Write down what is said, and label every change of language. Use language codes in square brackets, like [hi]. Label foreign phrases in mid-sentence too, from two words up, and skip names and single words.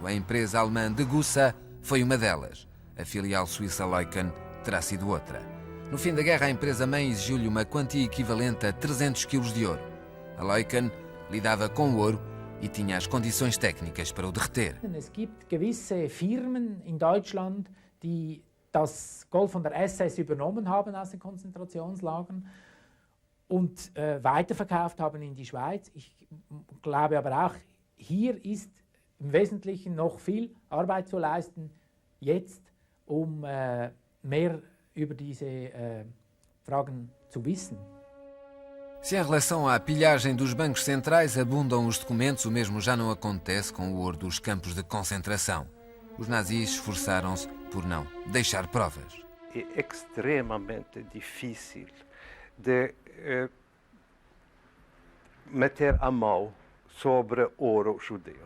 [pt] A empresa alemã Degussa foi uma delas. A filial suíça Leuken terá sido outra. No fim da guerra, a empresa-mãe exigiu-lhe uma quantia equivalente a 300 kg de ouro. A Leuken lidava com o ouro e tinha as condições técnicas para o derreter. [de] Es gibt gewisse Firmen in Deutschland, die das Gold von der SS übernommen haben aus den Konzentrationslagern und weiterverkauft haben in die Schweiz. Ich glaube aber auch, hier ist im Wesentlichen noch viel Arbeit zu leisten, jetzt, um mehr über diese Fragen zu wissen. [pt] Se em relação à pilhagem dos bancos centrais abundam os documentos, o mesmo já não acontece com o ouro dos campos de concentração. Os nazis esforçaram-se por não deixar provas. É extremamente difícil de meter a mão sobre ouro judeu.